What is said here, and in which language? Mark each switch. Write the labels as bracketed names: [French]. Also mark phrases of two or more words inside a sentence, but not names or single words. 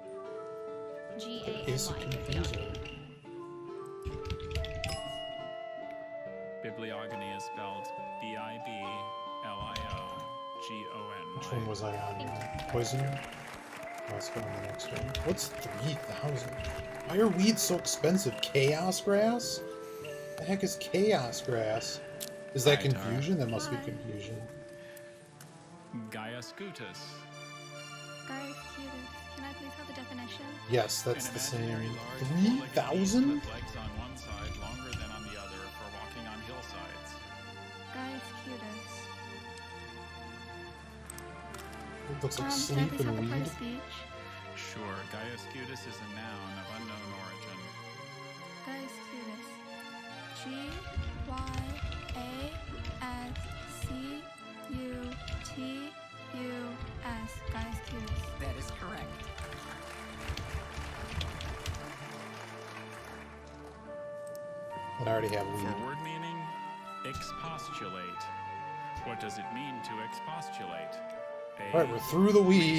[English] Is a B-I-B-L-I-O-G-A-N-Y. confusion. spelled B-I-B-L-I-O-G-O-N-Y. Which one was I on? Poison? Let's go on the next one. What's 3,000? Why are weeds so expensive? Chaos grass? The heck is chaos grass? Is that confusion? That must be confusion. Gaia scutus. Guys, cutis. Can I please have the definition? Yes, that's the same. 3,000? With legs on one side longer than on the other for walking on hillsides. Guys, cutis. It looks like Can I sleep please have and the part weed. of speech? Sure, Gaia scutus is a noun of unknown origin. Guys, cutis. G-Y-A-S-C-U-T-U-S. Guys, cutis. That is correct. And I already have weed. For word meaning, expostulate. What does it mean to expostulate? A, Alright, we're through the weeds.